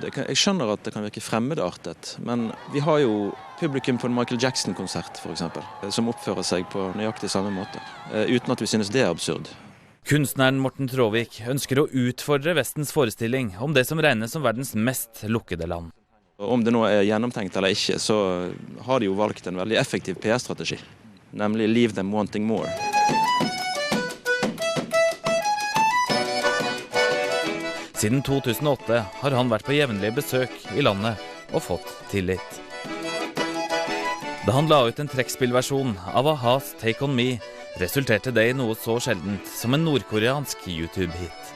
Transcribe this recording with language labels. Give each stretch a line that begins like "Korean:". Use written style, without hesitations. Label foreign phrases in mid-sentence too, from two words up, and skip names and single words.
Norwegian: Jeg skjønner at det kan virke fremmedartet, men vi har jo publikum på en Michael Jackson-konsert, for eksempel, som oppfører seg på nøyaktig samme måte, uten at vi synes det er absurd. Kunstneren Morten Traavik ønsker å utfordre Vestens forestilling om det som regnes som verdens mest lukkede land. Om det nå er gjennomtenkt eller ikke, så har de jo valgt en veldig effektiv PR-strategi, nemlig
English: leave them wanting more.
Norwegian: Siden 2008 har han vært på jevnlige besøk i landet og fått tillit. Da han la ut en trekkspillversjon av A-has Take On Me, resulterte det i noe så sjeldent som en nordkoreansk YouTube-hit.